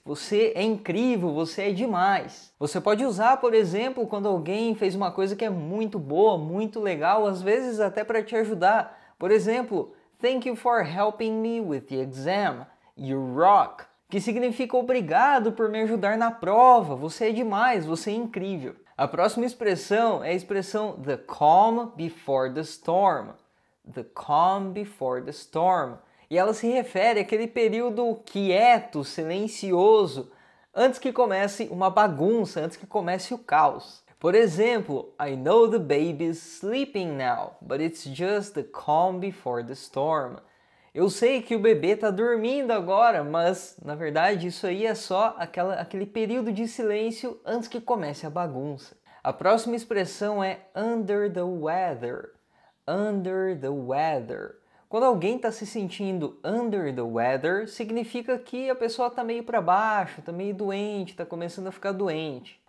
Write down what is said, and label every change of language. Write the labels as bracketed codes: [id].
[pt] Você é incrível, você é demais. Você pode usar, por exemplo, quando alguém fez uma coisa que é muito boa, muito legal, às vezes até para te ajudar. Por exemplo, [en] thank you for helping me with the exam. You rock. [pt] Que significa obrigado por me ajudar na prova. Você é demais, você é incrível. A próxima expressão é a expressão [en] the calm before the storm. The calm before the storm. [pt] E ela se refere àquele período quieto, silencioso, antes que comece uma bagunça, antes que comece o caos. Por exemplo, [en] I know the baby's sleeping now, but it's just the calm before the storm. [pt] Eu sei que o bebê está dormindo agora, mas na verdade isso aí é só aquele período de silêncio antes que comece a bagunça. A próxima expressão é under the weather. [en] Under the weather. [pt] Quando alguém está se sentindo under the weather, significa que a pessoa está meio para baixo, está meio doente, está começando a ficar doente.